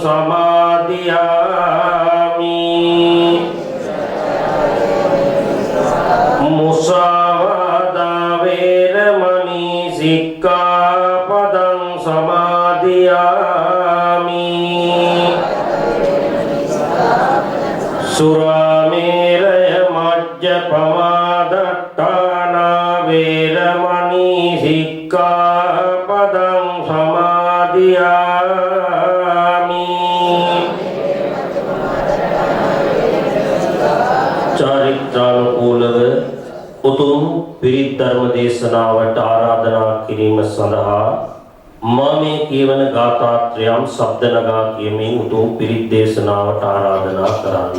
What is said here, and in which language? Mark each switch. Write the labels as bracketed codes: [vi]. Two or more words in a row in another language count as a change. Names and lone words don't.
[pi] සමාදියාමි මුසාවාදා වේරමණී සික්ඛාපදං සමාදියාමි සුරාමේරය මජ්ජපමාදට්ඨානා වේරමණී සික්ඛාපදං [si] සමාදියාමි චරිත්‍රානුකූලව උතුම් පිරිත් ධර්ම දේශනාවට ආරාධනා කිරීම සඳහා මේ කියවන ගාථාත්‍රයම් ශබ්ද නගා කියමින් උතුම් පිරිත් දේශනාවට ආරාධනා කරන්න.